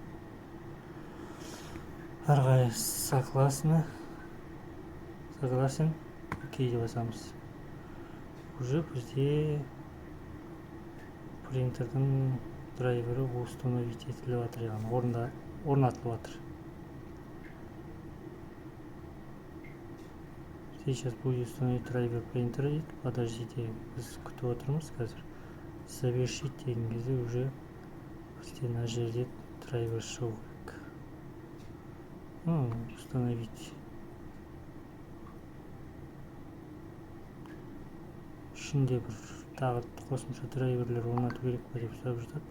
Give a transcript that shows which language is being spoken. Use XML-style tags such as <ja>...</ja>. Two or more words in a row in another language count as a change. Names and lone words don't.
<kk>Ары қарай согласен. Окей деп басамыз. Уже бізде принтердің драйвері установить етіліп жатыр, яғни орнатылып жатыр.</kk> <ru>Сейчас будет установить драйвер принтера дейді.</ru> <kk>Подождите, біз күтіп отырмыз қазір. Завершить деген кезде уже бізде мына жерде драйвер шығу керек. Установить. Ішінде бір тағы қосымша драйверлер орнату керек па деп сұрап жатады.</kk>